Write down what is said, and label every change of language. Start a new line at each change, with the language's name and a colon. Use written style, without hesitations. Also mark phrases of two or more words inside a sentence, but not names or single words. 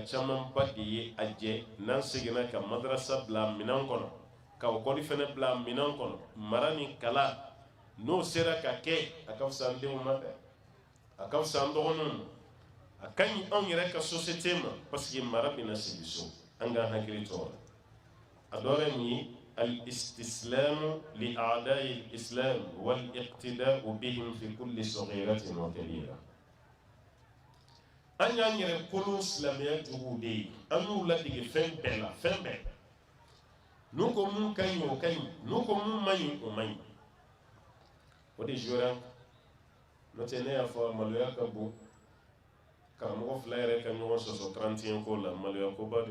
Bambara: camanba de ye a jɛ n'an seginna ka madrasa bila minɛn kɔnɔ ka ekɔli fana bila minɛn kɔnɔ mara ni kalan n'o sera ka kɛ a ka fisa an denw ma dɛ a ka fisa an dɔgɔninw ma a ka ɲi anw yɛrɛ ka société ma
French: parce que
Bambara: mara bɛna sigi so an k'an hakili to o la a dɔ wɛrɛ mun ye
Arabic: الاستسلام لأعداء الإسلام والاقتداء بهم في كل صغيرة وكبيرة
Bambara: an y'an yɛrɛ kolon silamɛya juguw de ye an y'u ladege fɛn bɛɛ la fɛn bɛɛ n'u ko mun ka ɲi o ka ɲi n'u ko mun man ɲi o man ɲi o de jouera n'o tɛ ne y'a fɔ maloya ka bon karamɔgɔ fila yɛrɛ ka ɲɔgɔn sɔsɔ 31 ko la maloya ko ba de